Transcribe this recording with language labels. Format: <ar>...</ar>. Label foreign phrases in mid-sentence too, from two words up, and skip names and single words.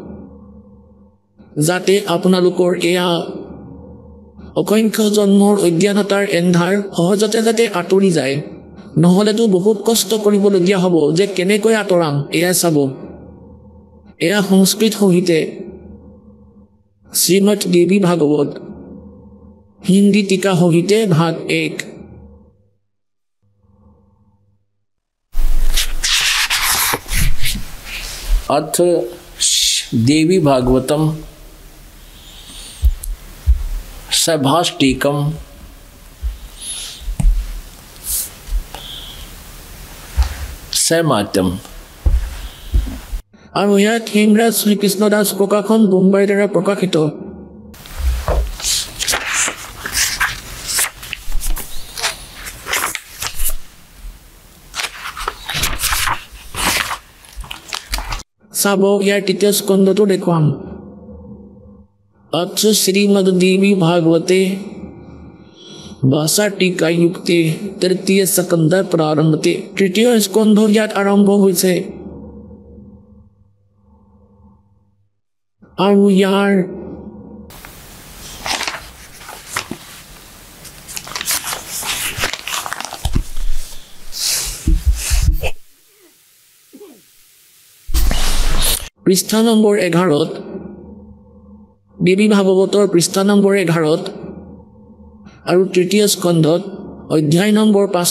<as>যাতে আপোনালোকৰ এয়া অসংখ্য জন্মৰ অজ্ঞানতাৰ এন্ধাৰ সহজতে যাতে আঁতৰি যায় নহ'লেতো বহুত কষ্ট কৰিবলগীয়া হ'ব যে কেনেকৈ আঁতৰাম এয়া চাব এয়া সংস্কৃত সহিতে শ্ৰীমদ দেৱী ভাগৱত হিন্দী টিকা সহিতে ভাগ 1</as> <sa>अथ देवी भागवतम सभाष्टिकम सैमात्यम</sa> <as>আৰু ইয়াত হিমৰাজ শ্ৰীকৃষ্ণদাস প্ৰকাশন বোম্বাইৰ দ্বাৰা প্ৰকাশিত চাব ইয়াৰ তৃতীয় স্কন্ধটো দেখুৱাম</as> <sa>अथ श्रीमद देवी भागवते भाषा टीका युक्ते तृतीय स्कंध प्रारंभते तृतीय स्कंध</sa> <as>ইয়াত আৰম্ভ হৈছে আৰু ইয়াৰ পৃষ্ঠা নম্বৰ 11 দেৱী ভাগৱতৰ পৃষ্ঠা নম্বৰ 11 আৰু তৃতীয় স্কন্ধত অধ্যায় নম্বৰ</as>